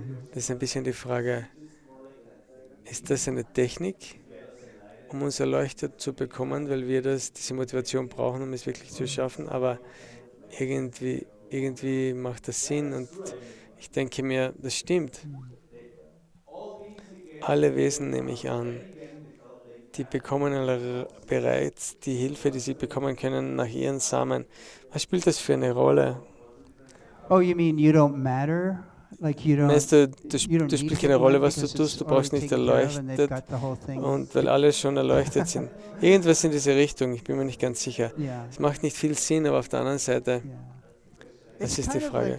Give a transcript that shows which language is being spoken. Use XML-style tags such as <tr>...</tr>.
<de>Das ist ein bisschen die Frage, ist das eine Technik, um uns erleuchtet zu bekommen, weil wir diese Motivation brauchen, um es wirklich zu schaffen, aber irgendwie macht das Sinn und ich denke mir, das stimmt. Alle Wesen, nehme ich an, die bekommen bereits die Hilfe, die sie bekommen können, nach ihren Samen. Was spielt das für eine Rolle?</de> <en>Oh, you mean you don't matter?</en> <de>Meinst du, das spielt keine Rolle, was du tust, du brauchst nicht erleuchtet und weil alle schon erleuchtet sind. Irgendwas in diese Richtung, ich bin mir nicht ganz sicher. Es macht nicht viel Sinn, aber auf der anderen Seite, das ist die Frage.</de>